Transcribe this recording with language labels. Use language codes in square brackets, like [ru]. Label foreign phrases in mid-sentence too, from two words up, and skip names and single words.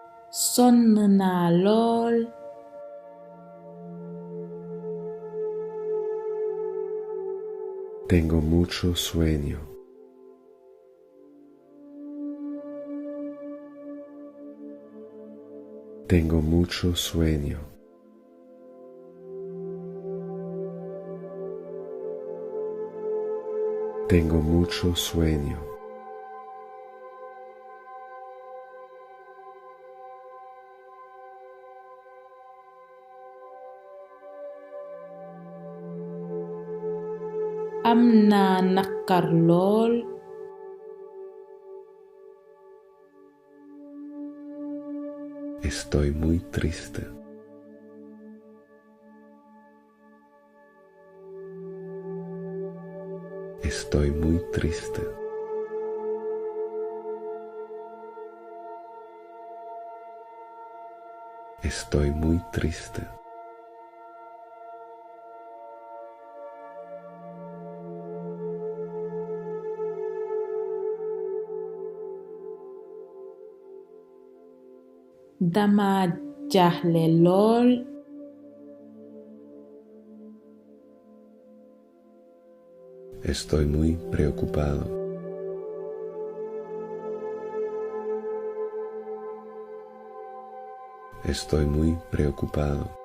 [wo] sonn naa lool. [es] Tengo mucho sueño. Tengo mucho sueño. Tengo mucho sueño. [wo] Am naa naqar lool. [es] Estoy muy triste. Estoy muy triste. Estoy muy triste. [wo] Dama jaaxle lool. [es] Estoy muy preocupado. Estoy muy preocupado.